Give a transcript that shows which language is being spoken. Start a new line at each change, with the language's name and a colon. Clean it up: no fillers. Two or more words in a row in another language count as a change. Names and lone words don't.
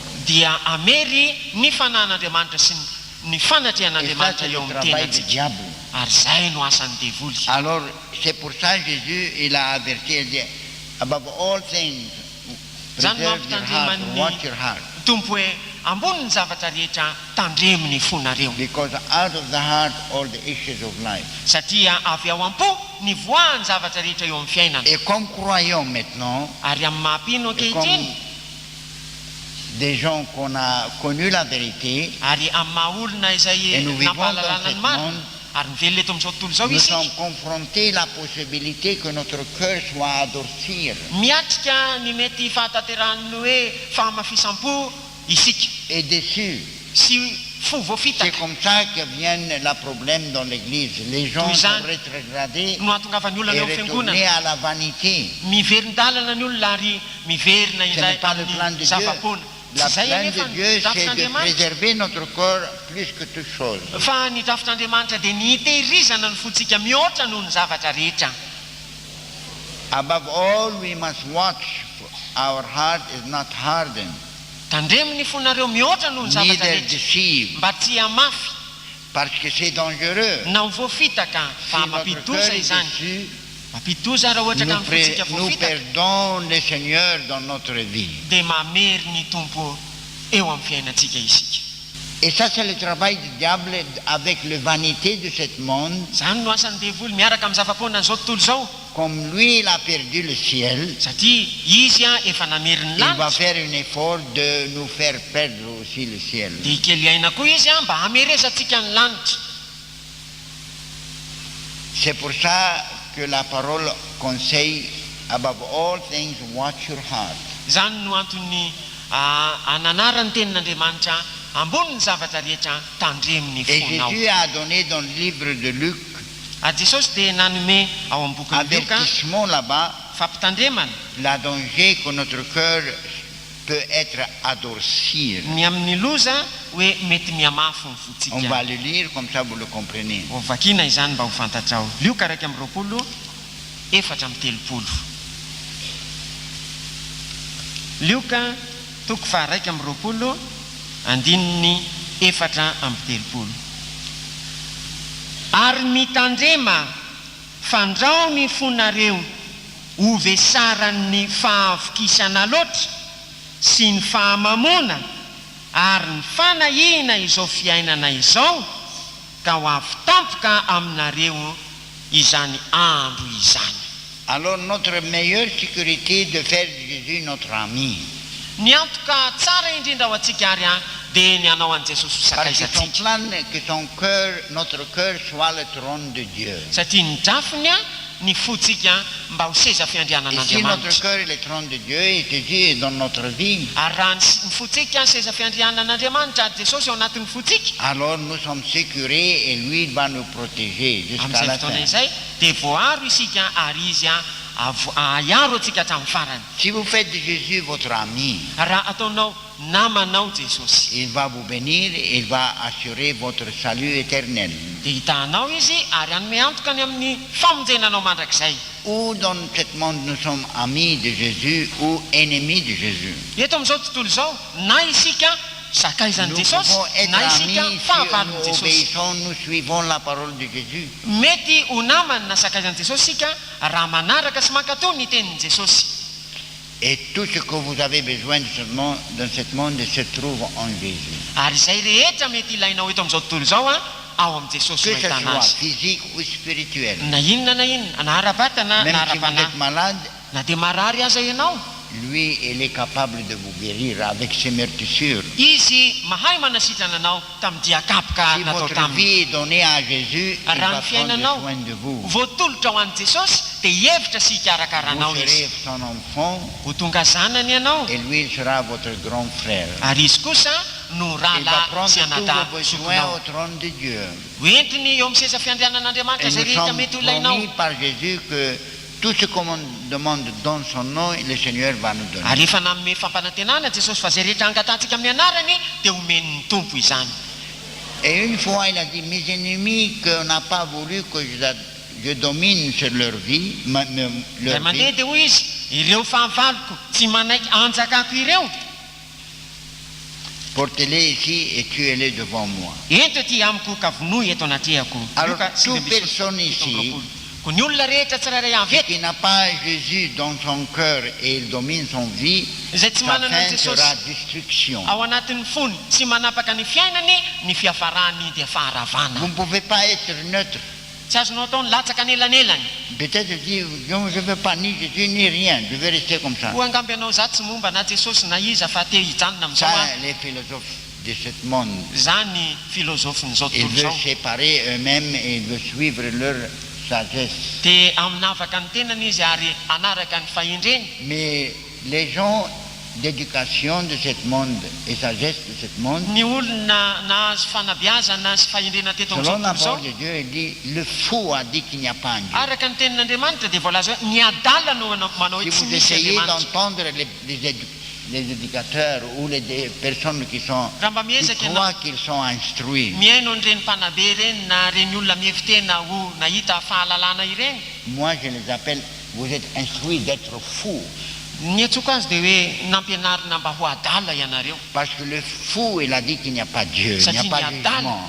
Malagasy: dia amery ny fanahin'Andriamanitra sy ny
French: Et ça,
Malagasy: fanatrian'Andriamanitra
French: c'est
Malagasy: eo
French: le
Malagasy: amin'ny
French: travail du
Malagasy: tenantsika.
French: diable.
Malagasy: Ary zay no asan'ny devoly.
French: Alors, c'est pour ça Jésus, il a averti, il dit,
English: above all things,
Malagasy: Zany
English: preserve your heart,
Malagasy: mampitandreman'ny
English: watch your heart.
Malagasy: tompo hoe ambony ny zavatra rehetra tandreminy fonareo
English: Because out of the heart, all the issues of life.
Malagasy: satria avy ao am-po ny voahany zavatra rehetra eo amin'ny fiainana.
French: Et comme croyons maintenant,
Malagasy: Ary amin'ny mahampino
French: et comme
Malagasy: ankehitriny
French: des gens qu'on a connu la vérité,
Malagasy: ary amin'ny maha-olona
French: et
Malagasy: izay
French: nous vivons dans
Malagasy: nampahalalana
French: ce
Malagasy: ny marina
French: monde,
Malagasy: ary mivelona eto amin'izao tontolo izao
French: nous
Malagasy: isika
French: sommes confrontés à la possibilité que notre cœur soit adoucir.
Malagasy: miatrika ny mety fahatanterahany hoe fahamafisam-po isika
French: Et déçu.
Malagasy: sy fo
French: C'est
Malagasy: voafitaka.
French: comme ça que viennent les problèmes dans l'église. Les gens sont rétrogradés
Malagasy: no ahatongavany olona
French: et
Malagasy: ny eo
French: retournés
Malagasy: fiangonana
French: à la vanité.
Malagasy: miverin-dalana ny olona ary miverina
French: Ce
Malagasy: indray
French: n'est pas le plan de
Malagasy: amin'ny
French: Dieu.
Malagasy: zava-pona
French: La plainte de Dieu, c'est de préserver notre corps plus que toute chose.
Malagasy: Fa ny drafitr'Andriamanitra dia ny hitehirizana ny fontsika mihoatra noho ny zavatra rehetra.
English: Above all, we must watch our heart is not hardened,
Malagasy: Tandremo ny fonareo mihoatra noho ny zavatra
English: neither
Malagasy: rehetra
English: deceived,
Malagasy: mba tsy hamafy
French: parce que c'est dangereux.
Malagasy: na ho voafitaka fa
French: Si notre cœur
Malagasy: mampitoza
French: est
Malagasy: izany.
French: déçu,
Malagasy: Mampitoza raha ohatra ka ny fontsika
French: nous
Malagasy: voafitaka
French: perdons le Seigneur dans notre vie.
Malagasy: dia mamery ny tompo eo amin'ny fiainantsika isika.
French: Et ça, c'est le travail du diable avec la vanité de ce monde.
Malagasy: Zany no asan'ny devoly miaraka amin'ny zava-pohana n'izao tontolo izao,
French: Comme lui, il a perdu le ciel,
Malagasy: satria izy efa namery ny
French: il va
Malagasy: lanitra
French: faire un effort de nous faire perdre aussi le ciel.
Malagasy: dia ikely aina koa izy mba hameresantsika ny lanitra.
French: C'est pour ça que la parole conseille,
English: above all things, watch your heart.
Malagasy: Zany no antony ananara ny tenin'Andriamanitra ambony ny zavatra rehetra tandremo ny
French: Et
Malagasy: fonao.
French: Jésus a donné dans le livre de Luc
Malagasy: Jesosy dia nanome ao amin'ny boky ny Luka
French: avertissement là-bas,
Malagasy: fampitandremana
French: la danger que notre cœur peut être adoucir.
Malagasy: ny amin'ny loza hoe mety mihamafo ny
French: On
Malagasy: fotsika.
French: va le lire comme ça vous le comprenez.
Malagasy: Ho vakina izany mba ho fantatrao. Lioka 2:4 4:30. Lioka 2:4 4:30. Ary mitandrema fandrao ny fonareo ho vesaran'ny fahavokisana loatra sy ny fahamamona ary ny fanahina izao fiainana izao ka ho avy tampoka aminareo izany andro izany.
French: Alors notre meilleure sécurité de faire de Jésus notre ami.
Malagasy: Ny antoka tsara indrindra ho antsika ary dia ny hanao an' Jesosy ho
French: Parce que son
Malagasy: sakaizatsika.
French: plan, que son cœur, notre cœur soit le trône de Dieu.
Malagasy: Satria ny drafiny ny fotsika mba ho seza
French: Et si
Malagasy: fiandrianan'Andriamanitra.
French: notre cœur est le trône de Dieu et Jésus est dans notre vie,
Malagasy: Ary raha ny fotsika seza fiandrianan'Andriamanitra Jesosy ao anatin'ny fotsika,
French: alors nous sommes sécurés et lui va nous protéger jusqu'à
Malagasy: amin'izay
French: la
Malagasy: fotoana
French: fin.
Malagasy: izay dia voaro isika ary izy aharo atsika hatramin'ny farany.
French: Si vous faites de Jésus votre ami,
Malagasy: Raha ataonao namanao Jesosy
French: il va vous bénir et il va assurer votre salut éternel.
Malagasy: dia hitahanao izy ary hanome antoka ny amin'ny famonjenanao mandrakizay.
French: Ou dans ce monde nous sommes amis de Jésus ou ennemis de Jésus.
Malagasy: Eto amin'izao tontolo izao na isika sakaizan'i
French: Nous
Malagasy: Jesosy
French: pouvons être
Malagasy: na
French: amis
Malagasy: isika
French: si
Malagasy: fahavalon'i
French: nous
Malagasy: Jesosy.
French: obéissons, nous suivons la parole de Jésus.
Malagasy: Mety ho namany na sakaizan'i Jesosy sika raha manaraka sy mankatao ny tenin'i Jesosy.
French: Et tout ce que vous avez besoin dans ce monde se trouve en Jésus.
Malagasy: Ary izay rehetra mety ilainao eto amin'izao tontolo izao ao amin'ny Jesosy
French: Que
Malagasy: no
French: ce
Malagasy: ahitana
French: soit
Malagasy: azy.
French: physique ou spirituel.
Malagasy: Na inona na ara-batana
French: Même
Malagasy: na
French: si vous
Malagasy: ara-panahy
French: êtes malade,
Malagasy: na dia marary aza ianao,
French: lui, il est capable de vous guérir avec ses meurtrissures.
Malagasy: izy mahay manasitrana anao tamin'ny diakapoka
French: Si
Malagasy: natao
French: votre
Malagasy: taminy.
French: vie est donnée à Jésus, il
Malagasy: Raha
French: va
Malagasy: ny
French: prendre
Malagasy: fiainanao
French: soin de vous.
Malagasy: voatolotra ho an'i Jesosy dia hevitra sy hikarakaranao
French: Vous
Malagasy: izy.
French: serez son enfant
Malagasy: Ho tonga zanany ianao
French: et lui, il sera votre grand frère.
Malagasy: ary izy kosa no
French: Il va
Malagasy: rahalahy
French: prendre
Malagasy: sy
French: tous
Malagasy: anata
French: vos besoins
Malagasy: sokonao.
French: au trône de Dieu.
Malagasy: Hoentiny eo amin'ny seza fiandrianan'Andriamanitra
French: Et
Malagasy: izay
French: nous
Malagasy: rehetra
French: sommes
Malagasy: mety ho ilainao.
French: promis par Jésus que tout ce qu'on demande dans son nom, le Seigneur va nous donner.
Malagasy: Ary efa nanome fampanantenana Jesosy fa zay rehetra angatantsika amin'ny anarany dia omeny ny tompo izany.
French: Et une fois, il a dit, mes ennemis qu'on n'a pas voulu que je domine sur leur vie,
Malagasy: Ray
French: leur
Malagasy: mandeha
French: vie,
Malagasy: dia hoy izy, ireo fahavaloko tsy manaiky anjakako ireo,
French: portez-les ici et tuez-les devant moi.
Malagasy: ento ty amiko ka vonoy eto anatrehako.
French: Alors,
Malagasy: Luka
French: toute
Malagasy: 7:17.
French: personne ici
Malagasy: Ko ny olona rehetra tsirairay avy eto
French: qui n'a pas Jésus dans son cœur et il domine son vie,
Malagasy: izay tsy
French: sa
Malagasy: manana
French: fin
Malagasy: Jesosy
French: sera destruction.
Malagasy: ao anatin'ny fony, tsy manapaka ny fiainany, ny fiafarany dia faharavana.
French: Vous ne pouvez pas être neutre.
Malagasy: Tsy azonao ataony latsaka anelanelany.
French: Peut-être dire, non, je ne veux pas ni Jésus ni rien, je vais rester comme ça.
Malagasy: Ho angamby ianao za tsy momba na Jesosy na iza fa te hijanona amin'izao
French: Ça, les philosophes de ce monde,
Malagasy: zany filozofin'izao
French: ils
Malagasy: tontolo
French: veulent
Malagasy: izao.
French: séparer eux-mêmes et ils veulent suivre leur sagesse.
Malagasy: Dia aminavaka ny tenany izy ary anaraka ny fahindreny.
French: Mais les gens d'éducation de ce monde et sagesse de ce monde,
Malagasy: Ny olona nahazo fanabeazana sy fahindrena teto
French: selon
Malagasy: amin'izao
French: la
Malagasy: tontolo
French: parole
Malagasy: izao,
French: de Dieu, il dit, le fou a dit qu'il n'y a pas un Dieu.
Malagasy: araka ny tenin'Andriamanitra dia voalaza hoe ny adala no manao hoe
French: Si
Malagasy: tsy
French: vous
Malagasy: misy
French: essayez
Malagasy: Andriamanitra.
French: d'entendre les éducateurs ou les personnes qui croient qu'ils sont instruits. Moi, je les appelle, vous êtes instruits d'être fous. Parce que le fou, il a dit qu'il n'y a pas Dieu, il n'y a pas de jugement.